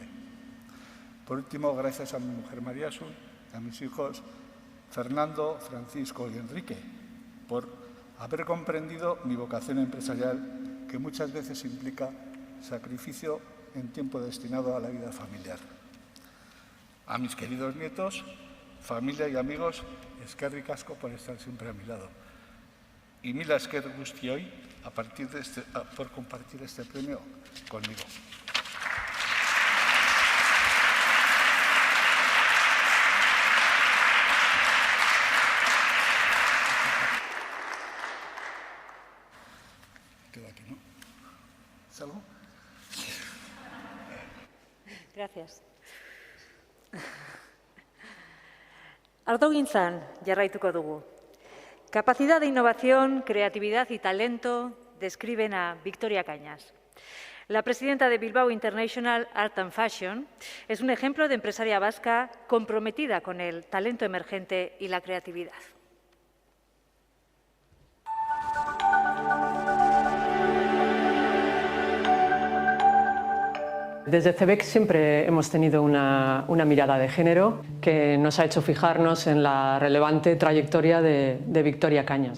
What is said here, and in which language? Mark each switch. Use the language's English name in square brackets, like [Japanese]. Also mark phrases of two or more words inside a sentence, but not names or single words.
[Spanish] Por último, gracias a mi mujer María Asun, a mis hijos Fernando, Francisco y Enrique, por haber comprendido mi vocación empresarial, que muchas veces implica sacrificio en tiempo destinado a la vida familiar. A mis queridos nietos, familia y amigos, [Basque] eskerrik asko [Spanish] por estar siempre a mi lado. Y [Basque] mila esker guztioi [Spanish] por compartir este premio conmigo. Quedo aquí, ¿no? ¿Salgo? Gracias. [Basque] Ardogintzan jarraituko dugu. [Spanish] Capacidad de innovación, creatividad y talento describen a Victoria Cañas. La presidenta de Bilbao International Art and Fashion es un ejemplo de empresaria vasca comprometida con el talento emergente y la creatividad. Desde CEBEC siempre hemos tenido una mirada de género que nos ha hecho fijarnos en la relevante trayectoria de Victoria Cañas.